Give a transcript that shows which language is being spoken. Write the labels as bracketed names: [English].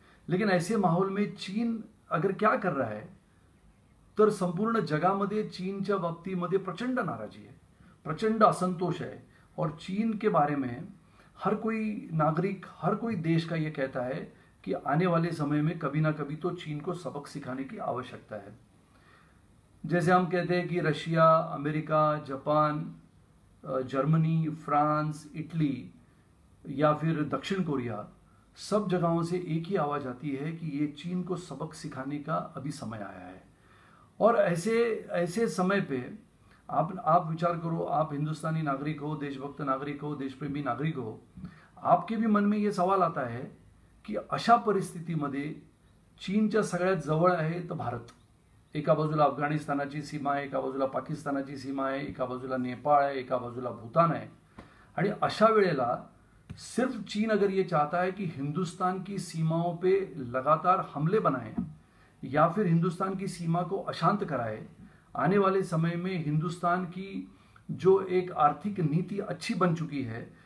[Hindi] लेकिन ऐसे माहौल में चीन अगर क्या कर रहा है [Marathi] तर संपूर्ण जगामध्ये चीनच्या बाबतीमध्ये प्रचंड नाराजी [Hindi] है, प्रचंड असंतोष है और चीन के बारे में हर कोई नागरिक, हर कोई देश का ये कहता है कि आने वाले समय में कभी ना कभी तो चीन को सबक सिखाने की आवश्यकता है। जैसे हम कहते हैं कि Russia, America, Japan, Germany, France, Italy या फिर दक्षिण कोरिया, सब जगहों से एक ही आवाज आती है कि ये चीन को सबक सिखाने का अभी समय आया है। और ऐसे समय पे आप विचार करो, आप हिंदुस्तानी नागरिक हो, देशभक्त नागरिक हो, देशप्रेमी नागरिक हो, आपके भी मन में ये सवाल आता है की [Marathi] अशा परिस्थितीमध्ये चीनच्या सगळ्यात जवळ आहे तर भारत, एका बाजूला अफगाणिस्तानाची सीमा आहे, एका बाजूला पाकिस्तानाची सीमा आहे, एका बाजूला नेपाळ आहे, एका बाजूला भूतान आहे। आणि अशा वेळेला [Hindi] सिर्फ चीन अगर ये चाहता है कि हिंदुस्तान की सीमाओं पे लगातार हमले बनाए या फिर हिंदुस्तान की सीमा को अशांत कराए, आने वाले समय में हिंदुस्तान की जो एक आर्थिक नीति अच्छी बन चुकी है